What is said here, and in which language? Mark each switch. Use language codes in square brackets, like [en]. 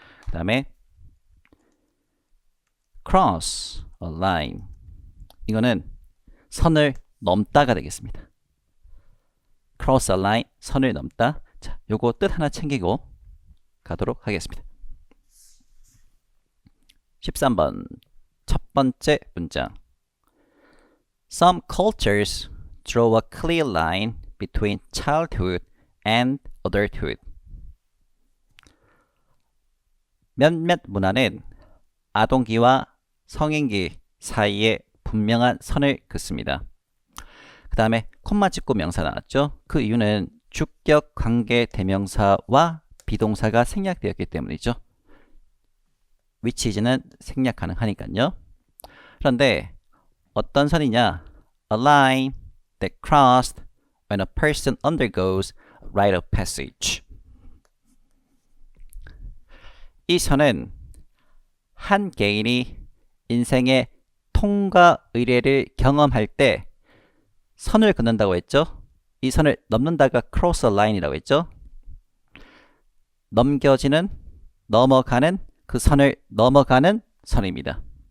[ko] 그 다음에 [en] cross a line. [ko] 이거는 선을 넘다가 되겠습니다. [en] cross a line, [ko] 선을 넘다. 자, 요거 뜻 하나 챙기고 가도록 하겠습니다. 13번 첫 번째 문장. [en] Some cultures draw a clear line between childhood and adulthood. [ko] 몇몇 문화는 아동기와 성인기 사이에 분명한 선을 긋습니다. 그 다음에 콤마 찍고 명사 나왔죠. 그 이유는 주격 관계 대명사와 비동사가 생략되었기 때문이죠. [en] which is [ko] 는 생략 가능하니까요. 그런데 어떤 선이냐? [en] A line that crossed when a person undergoes rite of passage. [ko] 이 선은 한 개인이 인생의 통과 의례를 경험할 때 선을 긋는다고 했죠. 이 선을 넘는다가 [en] cross a line [ko] 이라고 했죠. 넘겨지는, 넘어가는, 그 선을 넘어가는 선입니다.